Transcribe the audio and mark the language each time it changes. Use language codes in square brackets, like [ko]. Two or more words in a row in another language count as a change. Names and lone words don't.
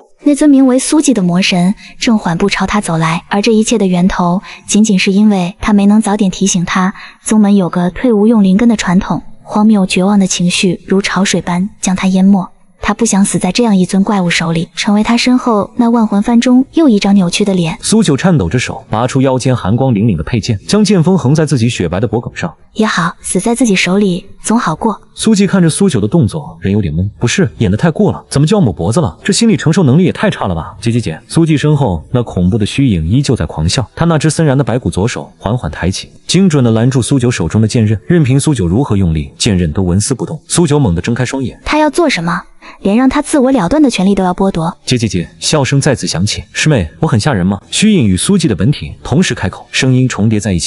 [zh] 那尊名為蘇季的魔神正緩步朝他走來，而這一切的源頭僅僅是因為他沒能早點提醒他，宗門有個退無用靈根的傳統。荒謬絕望的情緒如潮水般將他淹沒。他不想死在這樣一尊怪物手裡，成為他身後那萬魂幡中又一張扭曲的臉。蘇九顫抖着手，拔出腰間寒光凛凛的佩劍，將劍鋒橫在自己雪白的脖颈上。也好，死在自己手裡總好過。蘇季看着蘇九的動作，人有點懵，不是演得太過了，怎麼就要抹脖子了？這心理承受能力也太差了吧！姐。蘇季身後那恐怖的虛影依舊在狂笑，他那只森然的白骨左手緩緩抬起，精準地攔住蘇九手中的劍刃，任憑蘇九如何用力，劍刃都紋絲不動。蘇九猛地睜開雙眼，他要做什麼？連讓他自我了斷的權利都要剝奪。姐，笑聲再次響起。師妹，我很嚇人嗎？虛影與蘇季的本體同時開口，聲音重疊在一起。